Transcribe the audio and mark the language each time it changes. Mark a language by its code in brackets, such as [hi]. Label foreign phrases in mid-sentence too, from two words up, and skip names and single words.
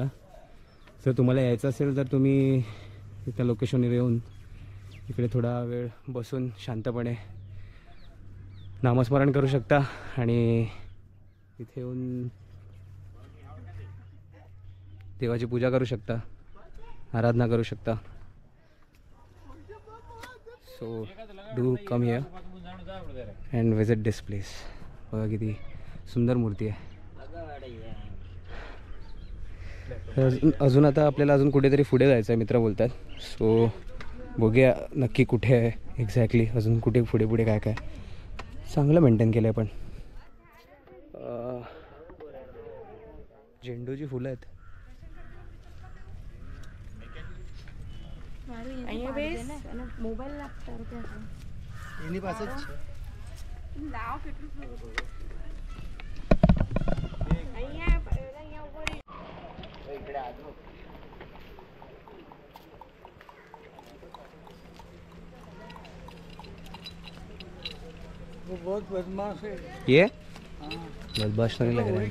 [mr] जर तुम्हाला यायचं असेल तर तुम्ही त्या लोकेशनवर येऊन इकडे थोडा वेळ बसून शांतपणे नामस्मरण करू शकता आणि इथे येऊन देवाची पूजा करू शकता, आराधना करू शकता. [en] so do come here and visit this place. [mr] बघा किती सुंदर मूर्ती आहे. अजून आता आपल्याला अजून कुठेतरी पुढे जायचं आहे मित्र बोलतात. सो बघूया नक्की कुठे आहे एक्झॅक्टली, अजून कुठे पुढे काय काय. चांगलं मेंटेन केलं आहे पण. झेंडूची फुलं आहेत. मोबाइल लागतो [gu] એની પાસે જ છે. લાવ કેટલું અહીંયા ઉપર [mr] इकडे आलो. [hi] वो बहुत बदमाश है. ये बदमाश नहीं लग रहा है.